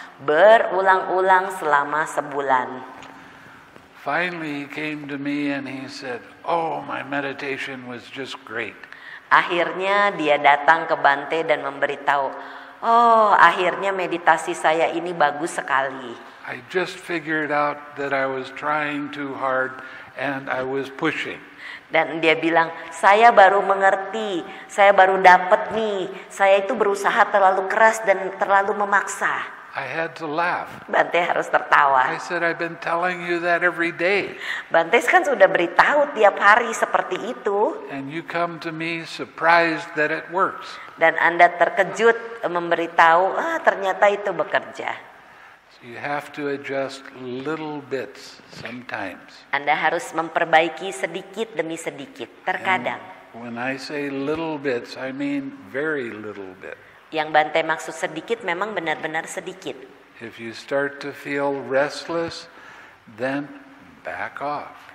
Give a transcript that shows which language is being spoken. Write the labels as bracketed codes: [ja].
[id] berulang-ulang selama sebulan. [en] Finally he came to me and he said, "Oh, my meditation was just great." [id] Akhirnya dia datang ke Bante dan memberitahu, oh akhirnya meditasi saya ini bagus sekali. [en] I just figured out that I was trying too hard and I was pushing. [id] Dan dia bilang, saya baru mengerti, saya baru dapat nih, saya itu berusaha terlalu keras dan terlalu memaksa. [en] I had to laugh. [id] Bante harus tertawa. [en] I said, "I've been telling you that every day. [id] Bante kan sudah beritahu tiap hari seperti itu. [en] And you come to me surprised that it works." [id] Dan Anda terkejut memberitahu, ternyata itu bekerja. [en] So you have to adjust little bits sometimes. [id] Anda harus memperbaiki sedikit demi sedikit, terkadang. [en] When I say little bits, I mean very little bit. [id] Yang Bante maksud sedikit memang benar-benar sedikit. [en] If you start to feel restless, then back off.